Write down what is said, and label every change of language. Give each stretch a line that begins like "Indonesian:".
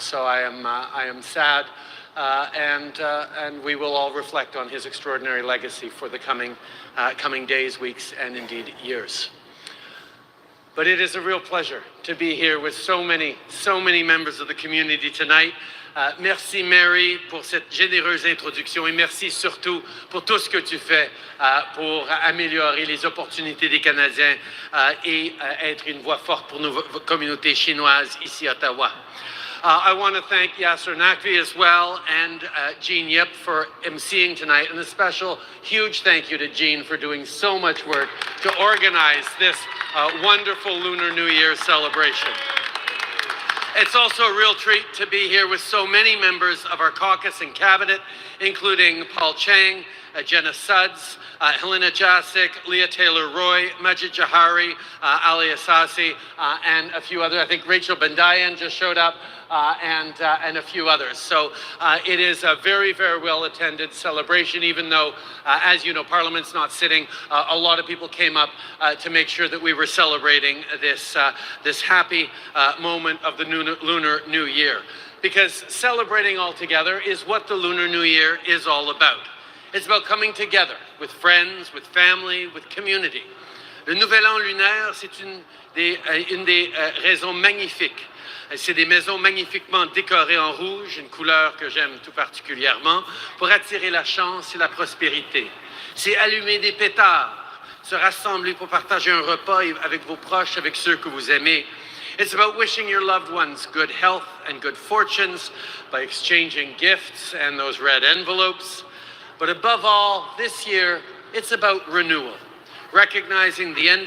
English: So I am sad, and we will all reflect on his extraordinary legacy for the coming days, weeks, and indeed years. But it is a real pleasure to be here with so many members of the community tonight.
French: Merci Mary pour cette généreuse introduction, et merci surtout pour tout ce que tu fais pour améliorer les opportunités des Canadiens et être une voix forte pour nos communautés chinoises ici à Ottawa.
English: I want to thank Yasser Naqvi as well, and Jean Yip for emceeing tonight, and a special huge thank you to Jean for doing so much work to organize this wonderful Lunar New Year celebration. It's also a real treat to be here with so many members of our caucus and cabinet, including Paul Chang, Jenna Suds, Helena Jasic, Leah Taylor-Roy, Majid Jahari, Ali Asasi, and a few others. I think Rachel Bendayan just showed up, and a few others. So it is a very, very well-attended celebration, even though, as you know, Parliament's not sitting. A lot of people came up to make sure that we were celebrating this, this happy moment of the Lunar New Year. Because celebrating all together is what the Lunar New Year is all about. It's about coming together with friends, with family, with community.
French: Le Nouvel An lunaire, c'est une des raisons magnifiques. C'est des maisons magnifiquement décorées en rouge, une couleur que j'aime tout particulièrement, pour attirer la chance et la prospérité. C'est allumer des pétards, se rassembler pour partager un repas avec vos proches, avec ceux que vous aimez.
English: It's about wishing your loved ones good health and good fortunes by exchanging gifts and those red envelopes. But above all, this year, it's about renewal, recognizing the end of